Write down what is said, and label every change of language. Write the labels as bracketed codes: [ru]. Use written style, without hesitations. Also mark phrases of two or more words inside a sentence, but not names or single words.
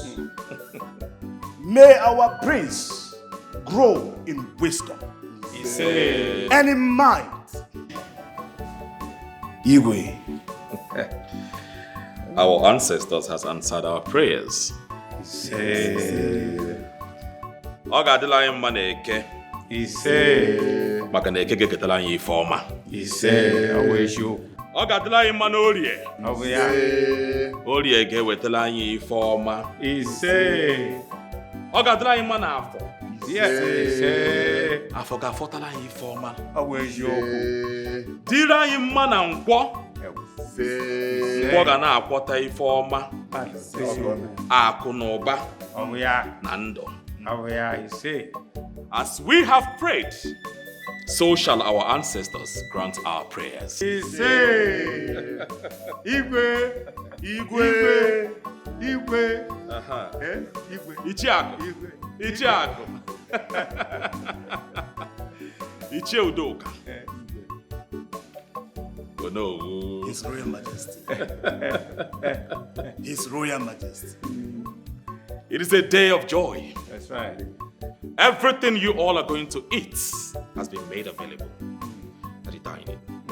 [en] May our prince grow in wisdom. He said, and in might. Igwe. our ancestors has answered our prayers. He said, [ig] Ọ ga-adịla anyị mma na Eke. Ise. Maka na Eke ga-eketara anyị ife ọma. Ise. Ọ ga-adịla anyị mma na Orie. Ise. Orie ga-ewetara anyị ife ọma. Ise. Ọ ga-adịla anyị mma na Afọ. Ise. Afọ ga-afọtara anyị ife ọma. Dịrị anyị mma na Nkwọ. Nkwọ ga na-akwọta ife ọma. Akụ na ụba. Na ndụ. [en] As we have prayed, so shall our ancestors grant our prayers. Igwe, Igwe, Igwe. Igwe. Ichiaku. Ichiaku. Ichie Udoka. Oh no. His Royal Majesty. His Royal Majesty. It is a day of joy. That's right. Everything you all are going to eat has been made available at the dining.